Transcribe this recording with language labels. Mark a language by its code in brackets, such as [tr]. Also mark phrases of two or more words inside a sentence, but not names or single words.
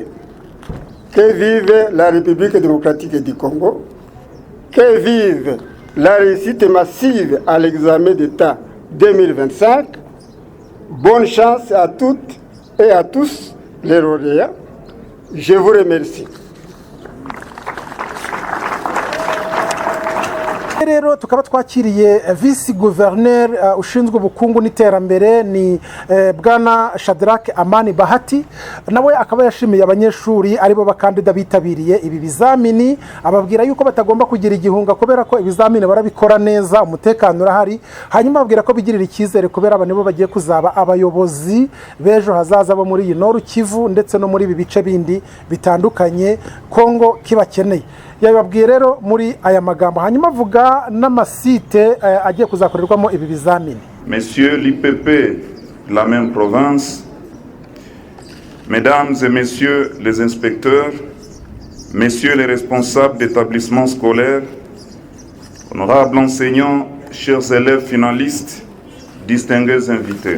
[fr] Que vive la République démocratique du Congo, que vive la réussite massive à l'examen d'État 2025. Bonne chance à toutes et à tous les lauréats. Je vous remercie. [rw] rero tukaba twakiriye visi guverineri ushinzwe ubukungu n'iterambere ni bwana Shadrack Amani Bahati, nawe akaba yashimiye abanyeshuri aribo bakandida bitabiriye ibi bizamini, ababwira yuko batagomba kugira igihunga kubera ko ibizamini barabikora neza, umutekano urahari, hanyuma babwira ko bigirira icyizere kubera aba nibo bagiye kuzaba abayobozi b'ejo hazaza bo muri iyi Nord Kivu ndetse no muri ibi bice bindi bitandukanye Kongo kibakeneye. Yababwiye rero muri aya magambo, hanyuma avuga n'amasite agiye kuzakorerwamo ibi bizamini. [fr] Messieurs l'IPP de la même province, mesdames et messieurs les inspecteurs, messieurs les responsables d'établissements scolaires, honorables enseignants, chers élèves finalistes, distingués invités.